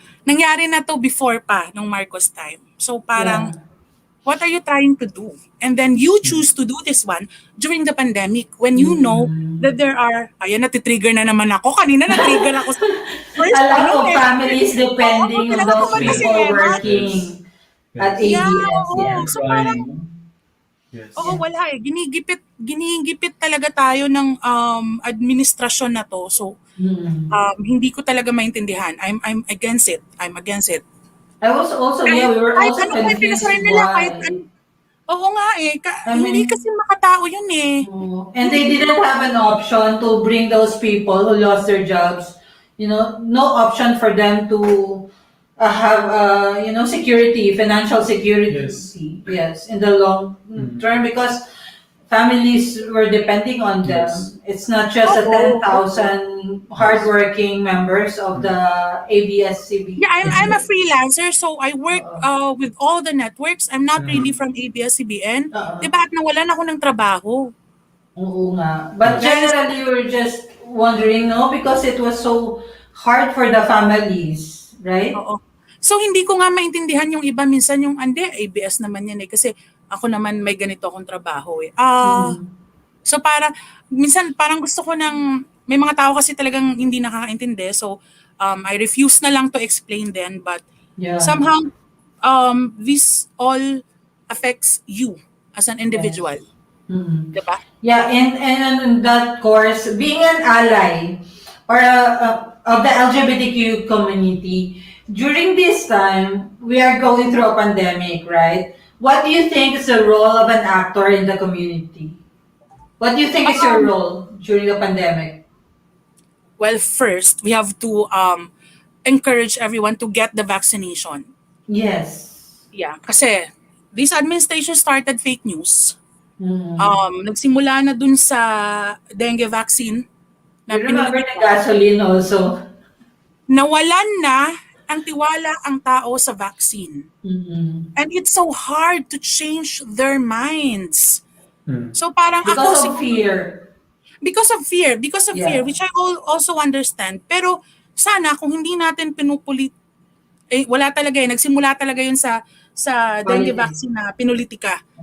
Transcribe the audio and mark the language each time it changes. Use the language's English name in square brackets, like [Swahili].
[Filipino] Nangyari na to before pa, nung Marcos time. So parang, [English] what are you trying to do? And then you choose to do this one during the pandemic when you know that there are, [Filipino] ayan, natitrigger na naman ako. Kanina natrigger ako sa first [English] A lot of families depending on those people working at ABS. Yeah. [Filipino] So parang, wala eh. Ginigipit talaga tayo ng administrasyon na to. So, hindi ko talaga maintindihan. [English] I'm against it. I'm against it. I was also, we were also confused why. [Filipino] Oo nga eh. Hindi kasi makatao yun eh. [English] And they didn't have an option to bring those people who lost their jobs. You know, no option for them to have, security, financial security. Yes, in the long term, because families were depending on them. It's not just the 10,000 hardworking members of the ABS-CBN. Yeah, I'm a freelancer, so I work with all the networks. I'm not really from ABS-CBN. [Filipino] Diba at nawalan ako ng trabaho? Oo nga. [English] But generally, we're just wondering, no? Because it was so hard for the families, right? [Filipino] Oo. So, hindi ko nga maintindihan yung iba. Minsan yung, ABS naman yan eh. Kasi ako naman may ganito akong trabaho eh. So, minsan parang gusto ko may mga tao kasi talagang hindi nakakaintindi. [English] So, I refuse [Filipino] na lang [English] to explain then. But somehow, this all affects you as an individual. [Filipino] Diba? [English] Yeah, and in that course, being an ally or of the LGBTQ community, during this time, we are going through a pandemic, right? What do you think is the role of an actor in the community? What do you think is your role during the pandemic? Well, first, we have to encourage everyone to get the vaccination. Yes. Yeah, kasi this administration started fake news. [Filipino] Nagsimula na dun sa dengue vaccine. [English] You remember the gasoline also? [Filipino] Nawalan na ang tiwala ang tao sa vaccine. [English] And it's so hard to change their minds. [Filipino] So parang [English] because of fear. Because of fear, which I also understand. [Filipino] Pero sana kung hindi natin pinupulit, wala talaga nagsimula talaga yun sa dengue vaccine na pinulitika.